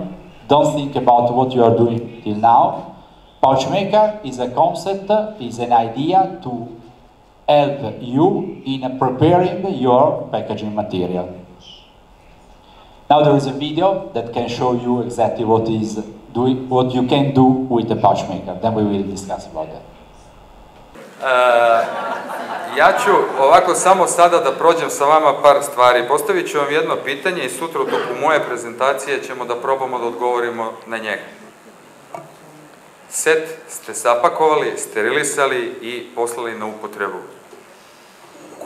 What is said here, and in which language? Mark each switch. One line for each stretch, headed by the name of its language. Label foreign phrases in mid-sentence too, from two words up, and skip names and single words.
English: Don't think about what you are doing till now. Pouch maker is a concept, is an idea to help you in preparing your packaging material. Now there is a video that can show you exactly what you can do with the pouch maker. Then we will discuss about that.
Serbian: Ja ću ovako samo sada da prođem sa vama par stvari. Postavit ću vam jedno pitanje i sutra u toku moje prezentacije ćemo da probamo da odgovorimo na njega. Set ste zapakovali, sterilisali i poslali na upotrebu.